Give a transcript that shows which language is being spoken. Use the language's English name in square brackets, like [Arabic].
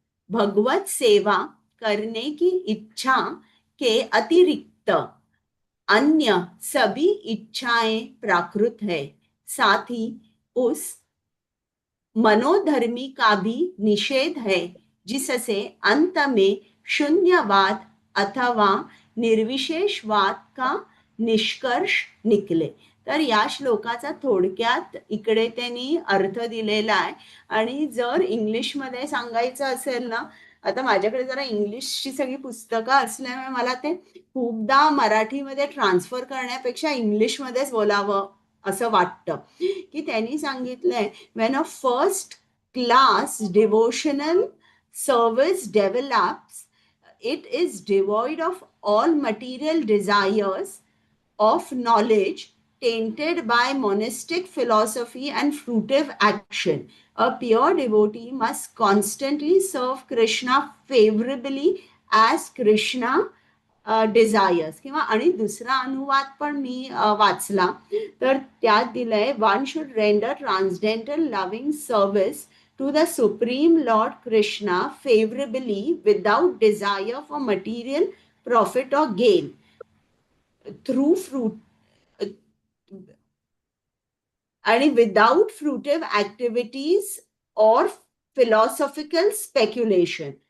[Hindi] भगवत सेवा करने की इच्छा के अतिरिक्त अन्य सभी इच्छाएं प्राकृत है। साथ ही उस मनोधर्मी का भी निषेध है जिससे अंत में शून्यवाद अथवा निर्विशेषवाद का निष्कर्ष निकले। [Marathi] तर या श्लोकाचा थोडक्यात इकडे त्यांनी अर्थ दिलेला आहे. आणि जर इंग्लिशमध्ये सांगायचं असेल ना, आता माझ्याकडे जरा इंग्लिशची सगळी पुस्तकं असल्यामुळे मला ते खूपदा मराठीमध्ये ट्रान्सफर करण्यापेक्षा इंग्लिशमध्येच बोलावं असं वाटतं. की त्यांनी सांगितलंय, [English] when a first class devotional service develops, it is devoid of all material desires of knowledge tainted by monastic philosophy and fruitive action. A pure devotee must constantly serve Krishna favorably as Krishna desires. [Marathi] किंवा आणि दुसरा अनुवाद पण मी वाचला, तर त्यात दिलंय, [English] One should render transcendental loving service to the supreme lord Krishna favourably without desire for material profit और gain through fruit आणि without fruitive activities और philosophical speculation.